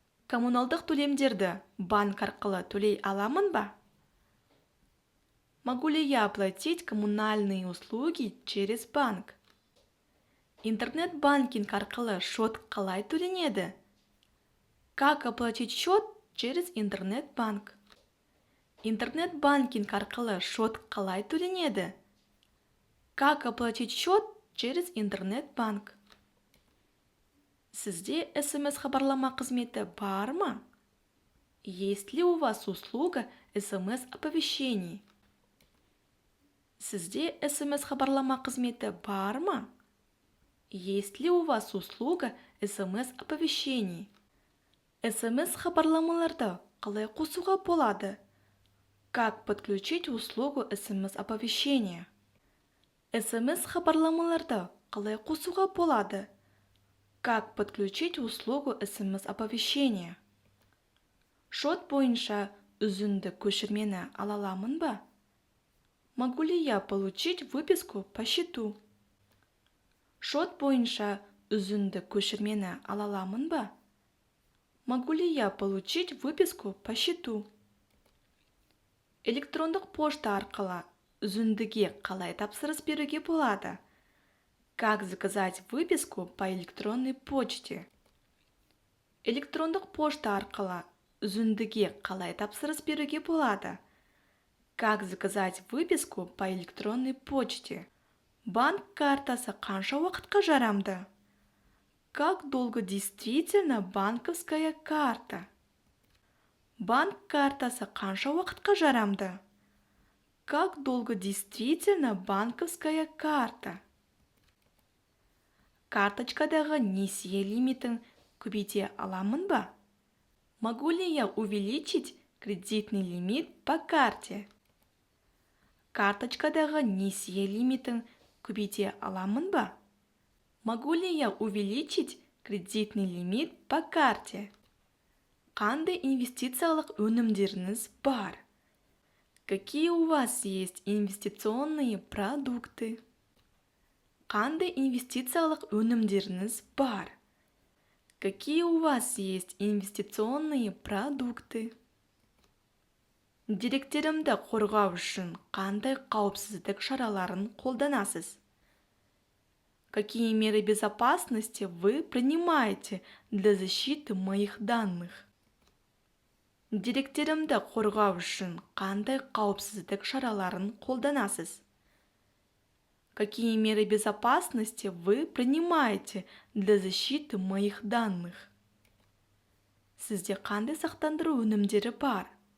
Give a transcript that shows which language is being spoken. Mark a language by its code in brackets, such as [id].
[kk] Коммуналдық төлемдерді банк арқылы төлей аламын ба? [ru] Могу ли я оплатить коммунальные услуги через банк? [kk] Интернет-банкинг арқылы шот қалай төленеді? [ru] Как оплатить счет через интернет-банк? [kk] Интернет-банкинг арқылы шот қалай төленеді? [ru] Как оплатить счет через интернет-банк? [kk] Сізде СМС-хабарлама қызметі бар ма? [ru] Есть ли у вас услуга СМС-оповещений? [kk] Сізде СМС-хабарлама қызметі бар ма? [ru] Есть ли у вас услуга СМС-оповещений? [kk] СМС-хабарламаларды қалай қосуға болады? [ru] Как подключить услугу СМС-оповещения? [kk] СМС-хабарламаларды қалай қосуға болады? [ru] Как подключить услугу СМС-оповещения? [kk] Шот бойынша үзінді көшірмені ала аламын ба? [ru] Могу ли я получить выписку по счету? [kk] Шот бойынша үзінді көшірмені ала аламын ба? [ru] Могу ли я получить выписку по счету? [kk] Электрондық пошта арқылы үзіндіге қалай тапсырыс беруге болады? [ru] Как заказать выписку по электронной почте? [kk] Электрондық пошта арқылы үзіндіге қалай тапсырыс беруге болады? [ru] Как заказать выписку по электронной почте? [kk] Банк картасы қанша уақытқа жарамды? [ru] Как долго действительно банковская карта? [kk] Банк картасы қанша уақытқа жарамды? [ru] Как долго действительно банковская карта? [kk] Карточкадағы несие лимитін көбейте аламын ба? [ru] Могу ли я увеличить кредитный лимит по карте? [kk] Карточкадағы несие лимитін көбейте аламын ба? [ru] Могу ли я увеличить кредитный лимит по карте? [kk] Қандай инвестициялық өнімдеріңіз бар? [ru] Какие у вас есть инвестиционные продукты? [kk] Қандай инвестициялық өнімдеріңіз бар? [ru] Какие у вас есть инвестиционные продукты? [kk] Деректерімді қорғау үшін қандай қауіпсіздік шараларын қолданасыз? [ru] Какие меры безопасности вы принимаете для защиты моих данных? [kk] Деректерімді қорғау үшін қандай қауіпсіздік шараларын қолданасыз? [ru] Какие меры безопасности вы принимаете для защиты моих данных? [kk] Сізде қандай сақтандыру өнімдері бар?